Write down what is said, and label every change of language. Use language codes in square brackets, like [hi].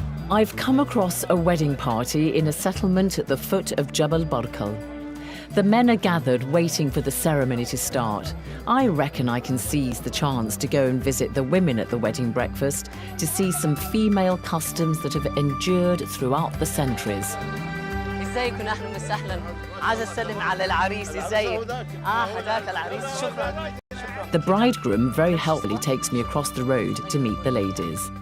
[en] I've come across a wedding party in a settlement at the foot of Jabal Barkal. The men are gathered waiting for the ceremony to start. I reckon I can seize the chance to go and visit the women at the wedding breakfast to see some female customs that have endured throughout the centuries. [ar] ازيكم اهلا وسهلا عايزه اسلم على العريس ازيك هداك العريس شكرا. [en] The bridegroom very helpfully takes me across the road to meet the ladies.